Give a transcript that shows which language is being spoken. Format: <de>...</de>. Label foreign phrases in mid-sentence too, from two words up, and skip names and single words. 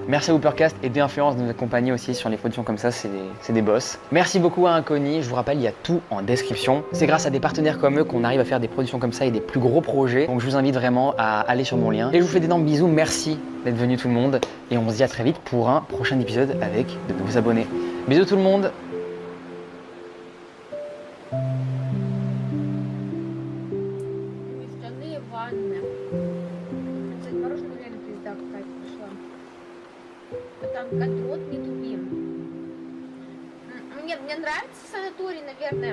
<fr>Merci à Whoopercast et d'Influence de nous accompagner aussi sur les productions comme ça, c'est des boss. Merci beaucoup à Inconi, je vous rappelle, il y a tout en description. C'est grâce à des partenaires comme eux qu'on arrive à faire des productions comme ça et des plus gros projets. Donc je vous invite vraiment à aller sur mon lien. Et je vous fais d'énormes bisous, merci d'être venus tout le monde. Et on se dit à très vite pour un prochain épisode avec de nouveaux abonnés. Bisous tout le monde.</fr> <ru>Жестяные ванны. Кстати, мороженое реально пизда какая-то пришла. А там контрот не тупи. Мне нравится санаторий, наверное.</ru>